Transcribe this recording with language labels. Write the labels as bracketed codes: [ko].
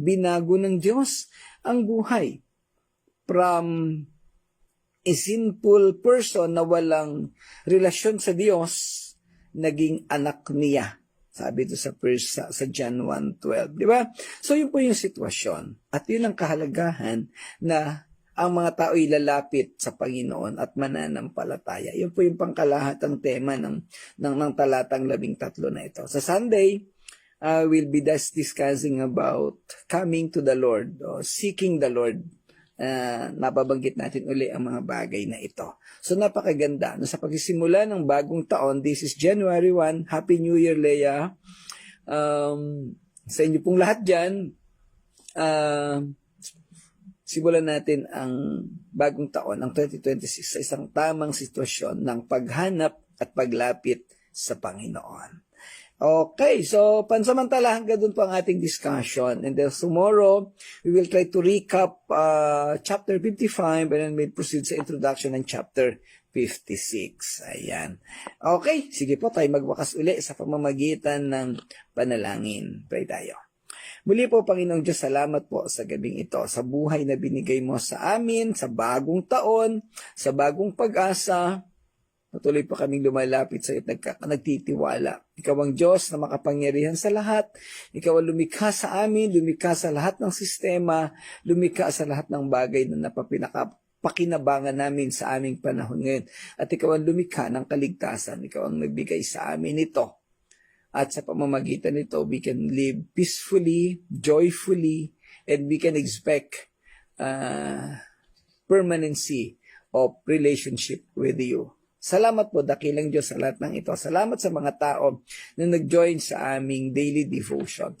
[tl] Binago ng Diyos ang buhay. [en] From a sinful person [tl] na walang relasyon sa Diyos, naging anak niya. Sabi ito sa John 1:12. Di ba? So yun po yung sitwasyon. At yun ang kahalagahan na ang mga tao ay lalapit sa Panginoon at mananampalataya. Yun po yung pangkalahatang tema ng talatang 13 na ito. [en] Sa Sunday, we'll be discussing about coming to the Lord, or seeking the Lord. [tl] Nababanggit natin uli ang mga bagay na ito. So napakaganda. Sa pagsisimula ng bagong taon, [en] this is January 1. Happy New Year, Leia. [tl] Sa inyo pong lahat dyan, simulan natin ang bagong taon, ang 2026, sa isang tamang sitwasyon ng paghanap at paglapit sa Panginoon. Okay, so pansamantala hanggang doon po ang ating discussion. [en] And then tomorrow, we will try to recap chapter 55 and then we'll proceed sa introduction ng chapter 56. Ayan. [tl] Okay, sige po tayo magwakas uli sa pamamagitan ng panalangin. Pray tayo. Muli po, Panginoong Diyos, salamat po sa gabing ito, sa buhay na binigay mo sa amin, sa bagong taon, sa bagong pag-asa. Patuloy pa kaming lumalapit sa iyo at nagtitiwala. Ikaw ang Diyos na makapangyarihan sa lahat. Ikaw ang lumikha sa amin, lumikha sa lahat ng sistema, lumikha sa lahat ng bagay na napapakinabangan namin sa aming panahon ngayon. At ikaw ang lumikha ng kaligtasan. Ikaw ang nagbigay sa amin ito. At sa pamamagitan nito, [en] we can live peacefully, joyfully, and we can expect permanency of relationship with you. [tl] Salamat po, dakilang Diyos, sa lahat ng ito. Salamat sa mga tao na nag-join sa aming daily devotion.